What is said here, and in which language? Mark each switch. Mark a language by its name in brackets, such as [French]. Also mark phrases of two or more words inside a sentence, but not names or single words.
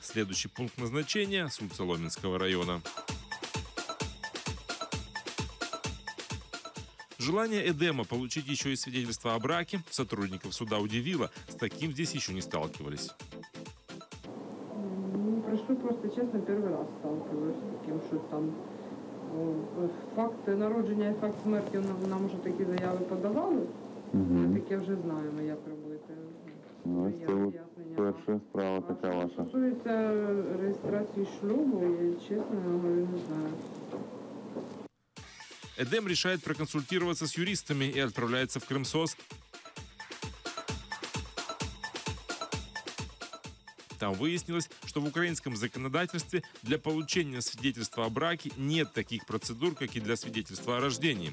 [Russian] Следующий пункт назначения – суд Соломенского района. Желание Эдема получить еще и свидетельство о браке сотрудников суда удивило. С таким здесь еще не сталкивались. Прошу просто, честно, первый раз сталкиваюсь [Ukrainian] з таким, що там факт народження і факт смерті нам вже такі заяви подавали. Ми таке вже знаємо, як робити. Перша справа така ваша. Що стосується реєстрації шлюбу, я чесно говорю, не знаю. [Russian] Эдем решает проконсультироваться с юристами и отправляется в Крымсоц. Там выяснилось, что в украинском законодательстве для получения свидетельства о браке нет таких процедур, как и для свидетельства о рождении.